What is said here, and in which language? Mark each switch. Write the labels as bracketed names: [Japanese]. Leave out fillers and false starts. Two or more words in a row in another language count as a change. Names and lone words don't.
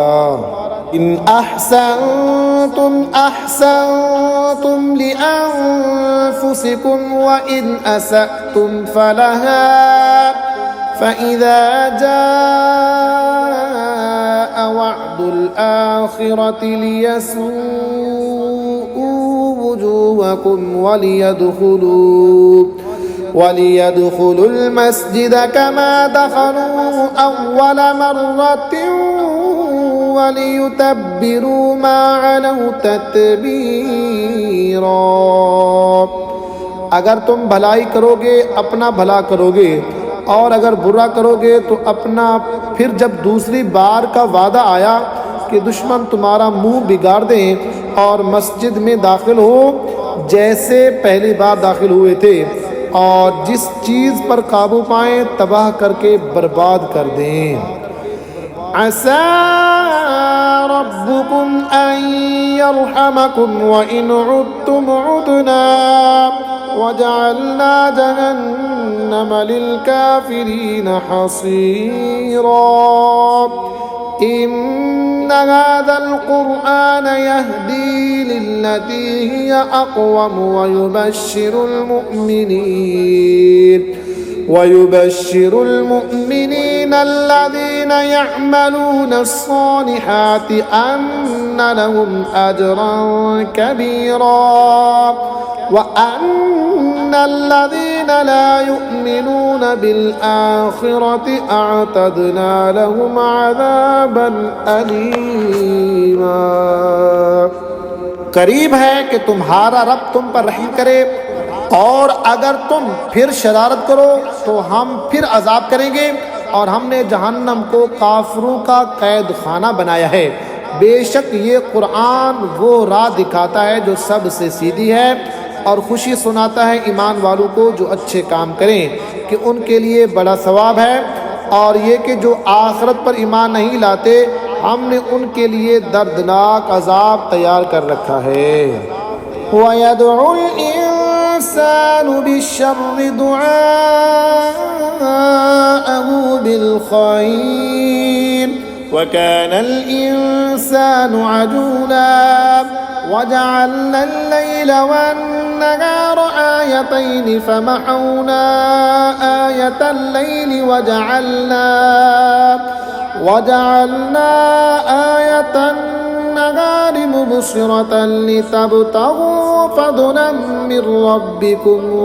[Arabic] إن أحسنتم أحسنتم لأنفسكم وإن أسأتم فلها فإذا جاء وعد الآخرة ليسوءوا وجوهكم وليدخلوا المسجد كما دخلوه أول مرة وليتبروا ما علوا تتبيرا. [Hindi] अगर तुम भलाई करोगे अपना भला करोगे और अगर बुरा करोगे तो अपना। फिर जब दूसरी बार का वादा आया कि दुश्मन तुम्हारा मुंह बिगाड़ दें और मस्जिद में दाखिल हो जैसे पहली बार दाखिल हुए थे, और जिस चीज़ पर काबू पाएं तबाह करके बर्बाद कर दें। [Arabic] عسى ربكم أن يرحمكم وإن عدتم عدنا وجعلنا جهنم للكافرين حصيرا. إن هذا القرآن يهدي للتي هي أقوم و ويبشر المؤمنين إن الذين يعملون الصالحات أن لهم أجرا كبيرا وأن الذين لا يؤمنون بالآخرة أعتدنا لهم عذابا أليما. [Hindi] करीब है कि तुम्हारा रब तुम पर रहम करे, और अगर तुम फिर शरारत करो तो हम फिर अजाब करेंगे, और हमने जहन्नम को काफिरों का कैद खाना बनाया है। बेशक ये कुरान वो राह दिखाता है जो सबसे सीधी है, और खुशी सुनाता है ईमान वालों को जो अच्छे काम करें कि उनके लिए बड़ा सवाब है। और ये कि जो आखिरत पर ईमान नहीं लाते, हमने उनके लिए दर्दनाक अजाब तैयार कर रखा है। [Arabic] ويدع الإنسان بالشر دعاءه بالخير وكان الإنسان عجولا وجعلنا الليل والنهار آيتين فمحونا آية الليل وجعلنا آية النهار مبصرة لتبتغوا فضلا من ربكم